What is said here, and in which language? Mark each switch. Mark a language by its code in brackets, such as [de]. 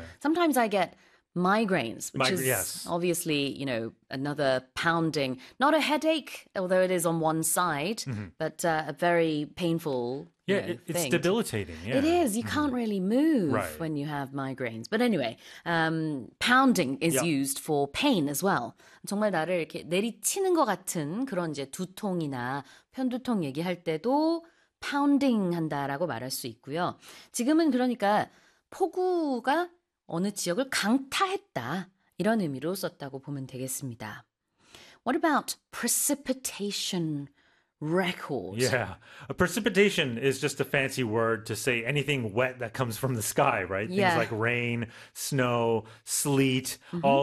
[en] Sometimes I get migraines, which is obviously, another pounding. Not a headache, although it is on one side, but a very painful, Yeah, it's thing. debilitating, It is. You can't really move when you have migraines. But anyway, pounding is used for pain as well. [ko] 정말 나를 이렇게 내리치는 것 같은 그런 이제 두통이나 편두통 얘기할 때도 pounding 한다라고 말할 수 있고요. 지금은 그러니까 폭우가 어느 지역을 강타했다. 이런 의미로 썼다고 보면 되겠습니다. [en] What about precipitation record? Yeah, a precipitation is just a fancy word to say anything wet that comes from the sky, right? Things like rain, snow, sleet, all the